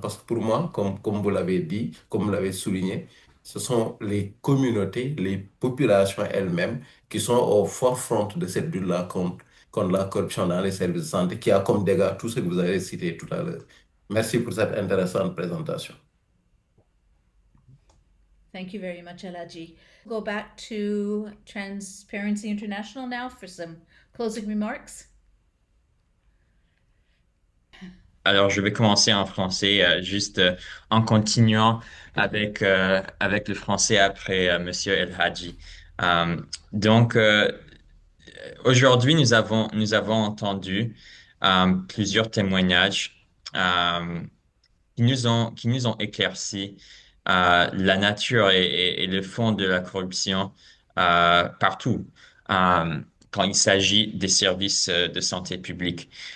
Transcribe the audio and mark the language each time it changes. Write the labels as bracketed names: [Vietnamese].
[French] Parce que pour moi, comme vous l'avez dit, comme vous l'avez souligné, ce sont les communautés, les populations elles-mêmes qui sont au [English] forefront [French] de cette lutte-là contre la corruption dans les services de santé, qui a comme dégâts tout ce que vous avez cité tout à l'heure. Merci pour cette intéressante présentation. [English] Thank you very much, Alaji. Go back to Transparency International now for some closing remarks. [French] Alors, je vais commencer en français, juste en continuant avec le français après Monsieur El Hadji. Donc, aujourd'hui, nous avons entendu plusieurs témoignages qui nous ont éclairci la nature et le fond de la corruption partout quand il s'agit des services de santé publique.